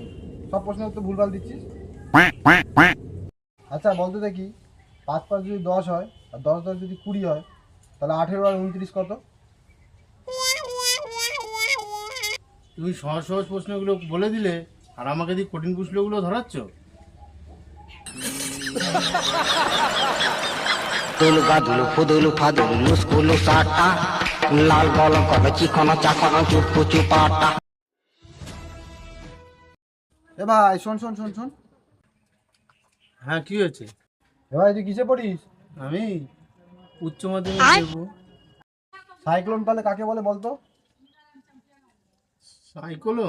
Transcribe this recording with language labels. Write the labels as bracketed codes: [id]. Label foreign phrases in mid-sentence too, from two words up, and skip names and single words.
[bn] সব প্রশ্নের উত্তর ভুলভাল দিচ্ছিস। আচ্ছা বলতো দেখি, ৫ ৫ যদি ১০ হয় আর ১০ ১০ যদি ২০ হয়, তাহলে ১৮ আর ২৯ কত? তুমি সহজ সহজ প্রশ্নগুলো বলে দিলে আর আমাকে দিয়ে কঠিন প্রশ্নগুলো ধরাচ্ছ। Dulu gadulu fudulu fadulu luskulu sata lal bolong kono chikono chakono chupu chupata. এ ভাই শোন শোন শোন শোন। হ্যাঁ, কি হয়েছে? এ ভাই তুই কিসে পড়িস? আমি উচ্চ মাধ্যমিক দেবো। সাইক্লোন তাহলে কাকে বলে বলতো? সাইক্লোন?